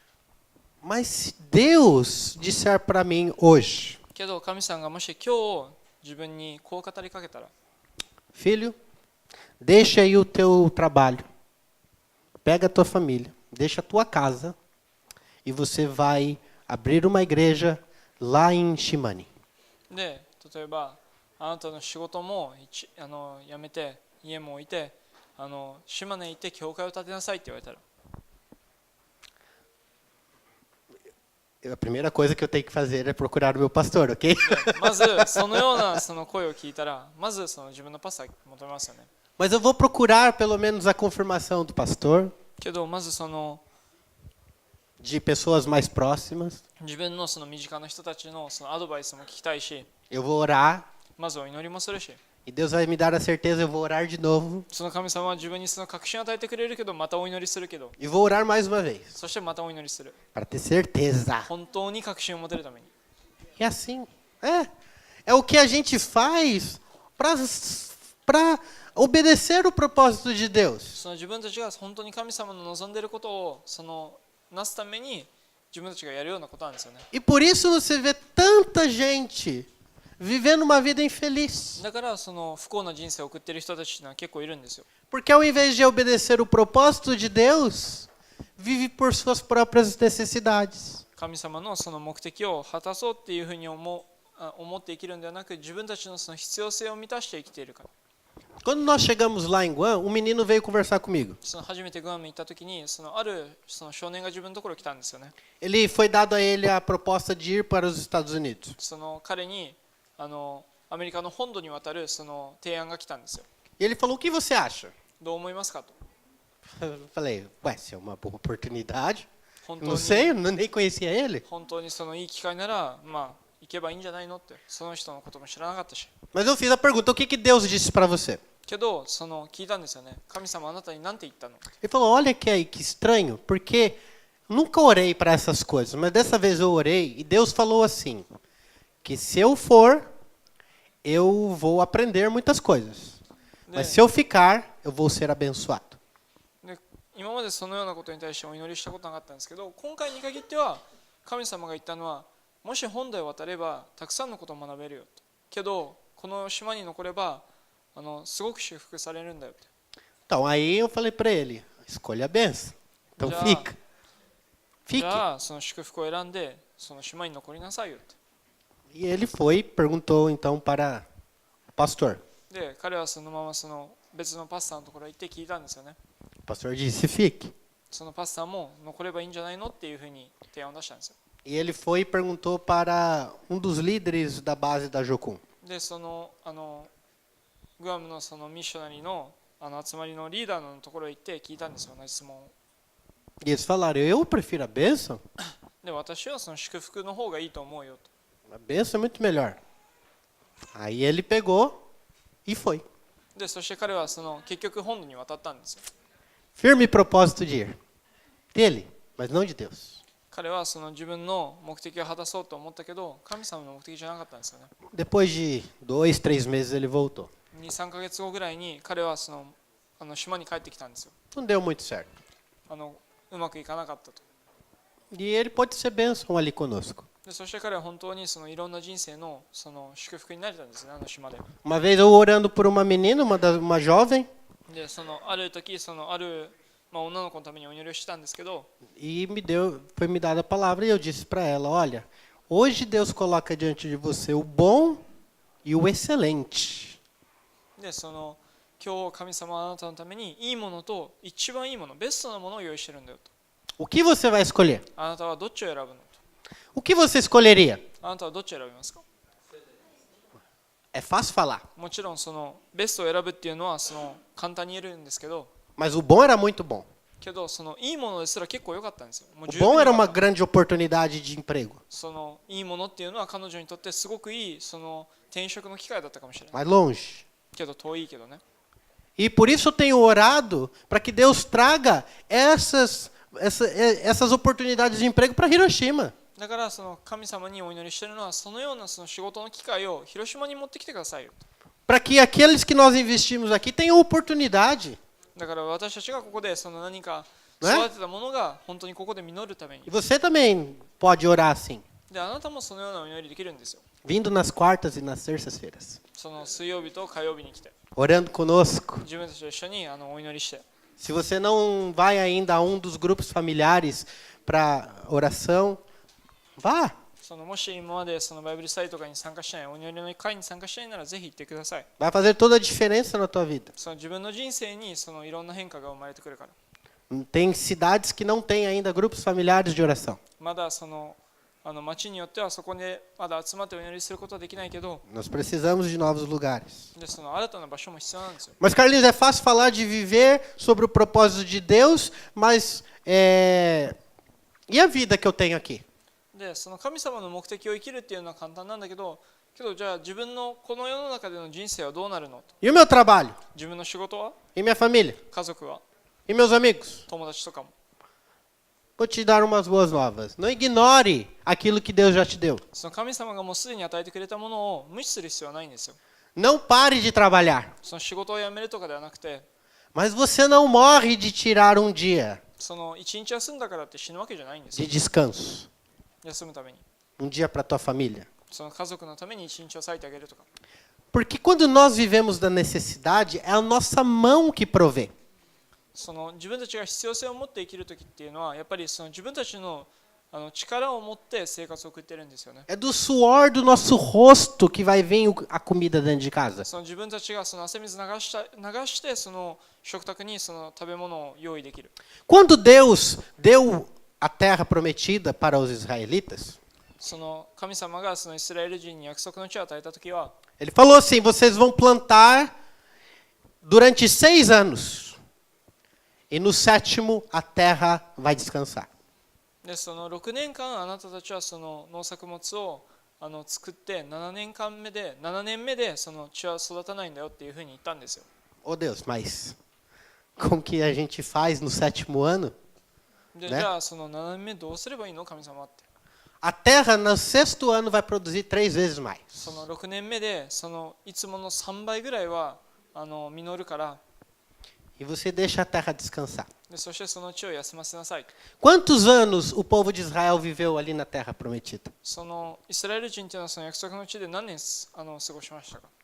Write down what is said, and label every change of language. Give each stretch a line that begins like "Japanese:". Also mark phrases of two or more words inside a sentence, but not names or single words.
Portuguese: Mas se Deus disser para mim hoje,
Japanese: けど神様がもし今日自分にこう語りかけたら、
Portuguese: filho, deixa aí o teu trabalho, pega a tua família, deixa a tua casa e você vai abrir uma igreja lá em Shimane.
Japanese: で例えばあなたの仕事も辞めて家も置いて島根行って教会を建てなさいって言われたら、
Portuguese: A primeira coisa que eu tenho que fazer é procurar o meu pastor, ok?
Japanese: まずそのようなその声を聞いたら、まずその自分のパスタ求めますよね。
Portuguese: Mas eu vou procurar pelo menos a confirmação do pastor,
Japanese: けどまずその
Portuguese: de pessoas mais próximas.
Japanese: 自分のその身近な人たちのそのアドバイスも聞きたいし、
Portuguese: Eu vou orar
Japanese: まずお祈りもするし、
Portuguese: e Deus vai me dar a certeza, eu vou orar de novo
Japanese: その神様は自分にその確信を与えてくれるけど、またお祈りするけど、
Portuguese: e vou orar mais uma vez
Japanese: そしてまたお祈りする。
Portuguese: para ter certeza.
Japanese: 本当に確信を持てるために。
Portuguese: E assim, é o que a gente faz para obedecer o propósito de Deus.
Japanese: その自分たちが本当に神様の望んでいることをなすために自分たちがやるようなことなんですよね。
Portuguese: E por isso você vê tanta gente vivendo uma vida infeliz.
Japanese: だからその不幸な人生を送っている人たちは結構いるんですよ。
Portuguese: Porque ao invés de obedecer o propósito de Deus, vive por suas próprias necessidades.
Japanese: 神様のその目的を果たそうっていうふうに思って生きるんではなく、自分たちのその必要性を満たして生きているから。
Portuguese: Quando nós chegamos lá em Guam, um menino veio conversar comigo.
Japanese: その初めてグアムに行った時に、あるその少年が自分のところに来たんですよね。
Portuguese: Ele foi dado a ele a proposta de ir para os Estados Unidos.
Japanese: その彼にアメリカの本土に渡るその提案が来たんですよ。
Portuguese: E ele falou: "O que você acha?"
Japanese: どう思いますかと。
Portuguese: Eu falei: "Ué, se é uma boa oportunidade."
Japanese: 本
Portuguese: Não sei, eu nem conhecia ele.
Japanese: 当にそのいい機会なら、まあ行けばいいんじゃないのって、その人のことも知らなかったし。
Portuguese: Mas eu fiz a pergunta: "O que Deus disse para você?"
Japanese: けど聞いたんですよね。神様あなたに何て言ったの？
Portuguese: Ele falou: "Olha que estranho, porque nunca orei para essas coisas, mas dessa vez eu orei e Deus falou assim, que se eu for, eu vou aprender muitas coisas. Mas se eu ficar, eu vou ser abençoado."
Japanese: で今までそのようなことに対してお祈りしたことなかったんですけど、今回に限っては神様が言ったのは、もし本土へ渡ればたくさんのことを学べるよと。けどこの島に残ればすごく祝福されるんだよって。
Portuguese: Então aí eu falei para ele: "Escolha a benção. Então Já. fica.
Japanese: じ
Portuguese: Fique."
Japanese: ゃあその祝福を選んでその島に残りなさいよって。
Portuguese: E ele foi e perguntou então para o pastor.
Japanese: で彼はそのままその別のパスターのところへ行って聞いたんですよね。
Portuguese: O pastor disse: "Fique."
Japanese: そのパスターも残ればいいんじゃないのっていうふうに提案を出したんですよ。
Portuguese: E ele foi e perguntou para um dos líderes da base da Jocum.
Japanese: でグアムのそのミッショナリーの集まりのリーダーのところへ行って聞いたんですよ、同じ質問を。
Portuguese: E eles falaram: "Eu prefiro a bênção.
Japanese: で私はその祝福の方がいいと思うよと。
Portuguese: A bênção é muito melhor." Aí ele pegou e foi.
Japanese: でそして彼は結局本土に渡ったんですよ。
Portuguese: Firme propósito de ir. Dele, mas não de Deus.
Japanese: 彼は自分の目的を果たそうと思ったけど、神様の目的じゃなかったんですよね。
Portuguese: Depois de 2, 3 meses ele voltou.
Japanese: 2、3 ヶ月後ぐらいに彼は島に帰ってきたんですよ。
Portuguese: Não deu muito certo.
Japanese: うまくいかなかったと。
Portuguese: E ele pode ser bênção ali conosco.
Japanese: でそして彼は本当にいろんな人生の祝福になれたんですね、島で。
Portuguese: Uma vez eu orando por uma menina, uma jovem,
Japanese: である時女の子のためにお祈りをしたんですけど、
Portuguese: e foi me dada a palavra e eu disse para ela: "Olha, hoje Deus coloca diante de você o bom e o excelente."
Japanese: で今日神様はあなたのためにいいものと一番いいもの、ベストなものを用意してるんだよと。
Portuguese: O que você vai escolher?
Japanese: あなたはどっちを選ぶのと。
Portuguese: O que você escolheria?
Japanese: あなたはどっちを選びますか？
Portuguese: É fácil falar,
Japanese: もちろんベストを選ぶっていうのは簡単に言えるんですけど、
Portuguese: mas o bom era muito bom.
Japanese: けどいいものですら結構良かったんですよ。もう
Portuguese: O
Japanese: 十分
Portuguese: bom
Japanese: に
Portuguese: era
Japanese: 良か
Portuguese: uma
Japanese: った。
Portuguese: grande oportunidade de emprego,
Japanese: いいものっていうのは彼女にとってすごくいい転職の機会だったかもしれない。
Portuguese: mas longe.
Japanese: けど遠いけどね。
Portuguese: E por isso eu tenho orado para que Deus traga essas oportunidades de emprego para Hiroshima.
Japanese: だから神様にお祈りしているのは、そのような仕事の機会を広島に持ってきてくださいよ。
Portuguese: Para que aqueles que nós investimos aqui tenham oportunidade.
Japanese: だから私たちがここで何か
Portuguese: né?
Japanese: 育てたものが本当にここで実るために。
Portuguese: E você também pode orar assim,
Japanese: であなたもそのようなお祈りできるんですよ。
Portuguese: vindo nas quartas e nas terças-feiras,
Japanese: 水曜日と火曜日に来て、
Portuguese: orando conosco.
Japanese: 自分たちと一緒にお祈りして。
Portuguese: Se você não vai ainda a um dos grupos familiares para oração, vá.
Japanese: もし今までバイブルサイトとかに参加してない、お祈りの会に参加してないならぜひ行ってください。
Portuguese: Vai fazer toda a diferença na tua vida.
Japanese: 自分の人生にいろんな変化が生まれてくるから。
Portuguese: Tem cidades que não têm ainda grupos familiares de oração.
Japanese: まだ町によってはそこでまだ集まってお祈りすることはできないけど、
Portuguese: Nós precisamos de novos lugares.
Japanese: で新たな場所も必要なんですよ。
Portuguese: Mas, Carlinhos, é fácil falar de viver sobre o propósito de Deus, mas e a vida que eu tenho aqui?
Japanese: で神様の目的を生きるっていうのは簡単なんだけど、 けどじゃあ自分のこの世の中での人生はどうなるのと。
Portuguese: E o meu trabalho?
Japanese: 自分の仕事は、
Portuguese: E minha família?
Japanese: 家族は、
Portuguese: E meus amigos?
Japanese: 友達とかも。
Portuguese: Vou te dar umas boas novas. Não ignore aquilo que Deus já te deu.
Japanese: その神様がもうすでに与えてくれたものを無視する必要はないんですよ。
Portuguese: Não pare de trabalhar.
Japanese: その仕事を辞めるとかではなくて、
Portuguese: Mas você não morre de tirar um dia
Japanese: その一日休んだからって死ぬわけじゃないんです
Portuguese: de
Japanese: よ。
Portuguese: descanso.
Japanese: 休むために。
Portuguese: Um dia para tua família.
Japanese: その家族のために一日を割いてあげるとか。
Portuguese: Porque quando nós vivemos da necessidade, é a nossa mão que provê.
Japanese: その自分たちが必要性を持って生きるときっていうのは、やっぱりその自分たちの力を持って生活を送ってるんですよね。
Portuguese: É do suor do nosso rosto que vai vir a comida dentro de casa.
Japanese: その自分たちがその汗水流してその食卓にその食べ物を用意できる。
Portuguese: Quando Deus deu a terra prometida para os israelitas,
Japanese: その神様がそのイスラエル人に約束の地を与えたときは、
Portuguese: Ele falou assim: vocês vão plantar durante 6 anos. E no 7º a terra vai descansar.
Japanese: でその6年間あなたたちはその農作物を作って7年目でその地は育たないんだよっていうふうに言ったんですよ。
Portuguese: Oh Deus, mas como que a gente faz no 7º ano?
Japanese: で、ねじゃあその7年目どうすればいいの神様って。
Portuguese: A terra no 6º ano vai produzir 3 vezes mais.
Japanese: その6年目でそのいつもの3倍ぐらいは実るから、
Portuguese: E você deixa a terra descansar.
Japanese: でそしてその地を休ませなさい。
Portuguese: Quantos anos o povo de Israel viveu ali na terra prometida?
Japanese: そのイスラエル人というのはその約束の地で何年過ごしましたか？